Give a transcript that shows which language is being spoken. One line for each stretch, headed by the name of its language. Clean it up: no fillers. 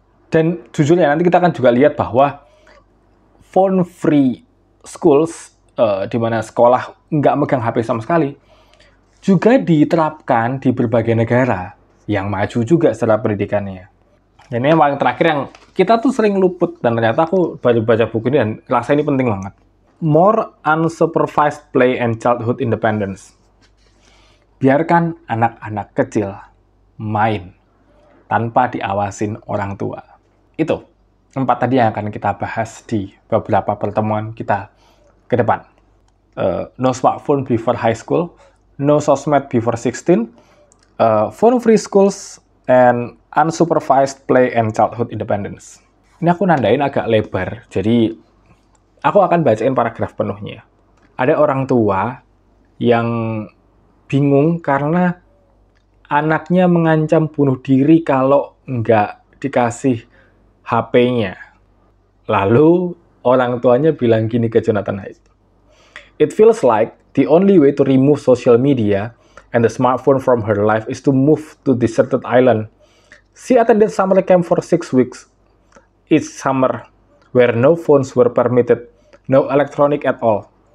Indonesian: Dan jujurnya nanti kita akan juga lihat bahwa
English: phone free schools,
Indonesian: di mana sekolah nggak megang HP sama sekali, juga diterapkan di berbagai negara yang maju juga secara pendidikannya. Dan ini yang paling terakhir yang kita tuh sering luput, dan ternyata aku baru baca buku ini dan rasa ini penting banget.
English: More unsupervised play and childhood independence.
Indonesian: Biarkan anak-anak kecil main tanpa diawasin orang tua. Itu 4 tadi yang akan kita bahas di beberapa pertemuan kita ke depan.
English: No smartphone before high school, no sosmed before 16, phone free schools, and unsupervised play and childhood independence.
Indonesian: Ini aku nandain agak lebar, jadi aku akan bacain paragraf penuhnya. Ada orang tua yang bingung karena anaknya mengancam bunuh diri kalau nggak dikasih HP-nya. Lalu orang tuanya bilang gini ke Jonathan Haidt.
English: It feels like the only way to remove social media and the smartphone from her life is to move to deserted island. She attended summer camp for 6 weeks. Each summer, where no phones were permitted, no electronic at all.